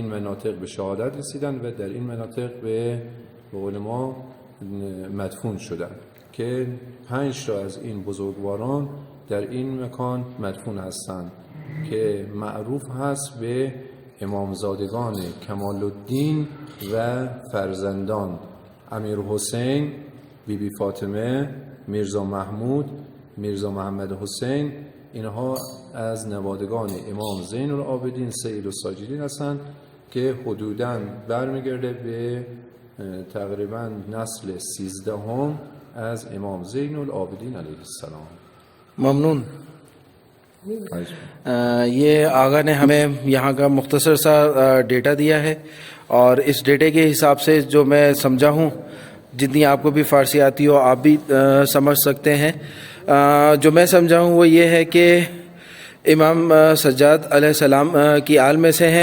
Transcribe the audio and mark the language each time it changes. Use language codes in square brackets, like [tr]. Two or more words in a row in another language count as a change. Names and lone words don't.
[fa] مناطق به شهادت رسیدند و در این مناطق به قول ما مدفون شدند که 5 تا از این بزرگواران در این مکان مدفون هستند که معروف هست به امامزادگان کمال الدین و فرزندان امیر حسین، بیبی فاطمه، میرزا محمود، میرزا محمد حسین. اینها از نوادگان امام زین العابدین سید الساجدین هستند که حدوداً برمیگرده به تقریباً نسل 13 از امام زین العابدین [ar] علیه السلام. [fa] ممنون. [ur] یہ آغا نے ہمیں یہاں کا مختصر سا ڈیٹا دیا ہے اور اس ڈیٹے کے حساب سے جو میں سمجھا ہوں, جتنی آپ کو بھی فارسی آتی ہو آپ بھی سمجھ سکتے ہیں, جو میں سمجھا ہوں وہ یہ ہے کہ امام سجاد [ar] علیہ السلام [ur] کی آل میں سے ہیں.